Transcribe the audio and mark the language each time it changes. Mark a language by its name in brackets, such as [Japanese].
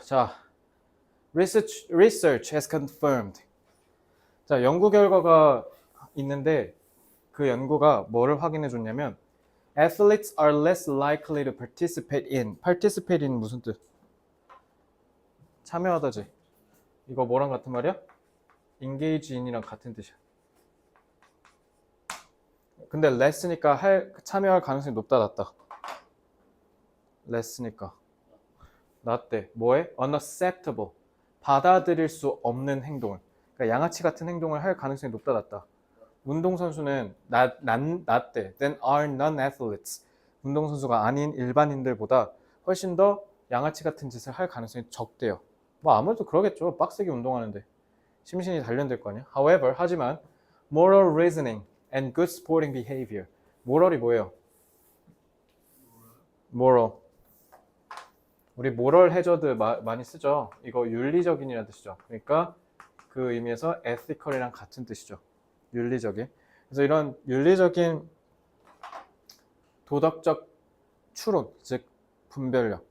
[English] 자, research has confirmed. [Korean] 자, 연구 결과가 있는데 그 연구가 뭐를 확인해 줬냐면 [English] athletes are less likely to participate in. [Korean] participate in 무슨 뜻? 참여하다지. 이거 뭐랑 같은 말이야? engage in이랑 같은 뜻이야. 근데 less니까 참여할 가능성이 높다 낮다? less니까 낮대. 뭐해? unacceptable. 받아들일 수 없는 행동을. 그러니까 양아치 같은 행동을 할 가능성이 높다 낮다? 운동선수는 낮대. [English] Than are non-athletes. [Korean] 운동선수가 아닌 일반인들보다 훨씬 더 양아치 같은 짓을 할 가능성이 적대요. 뭐 아무래도 그러겠죠. 빡세게 운동하는데. 심신이 단련될 거 아니야. [English] However, [Korean] 하지만 [English] moral reasoning and good sporting behavior. [Korean] moral이 뭐예요? [English] moral. [Korean] 우리 moral hazard 많이 쓰죠. 이거 윤리적인이라는 뜻이죠. 그러니까 그 의미에서 ethical이랑 같은 뜻이죠. 윤리적인. 그래서 이런 윤리적인 도덕적 추론, 즉 분별력.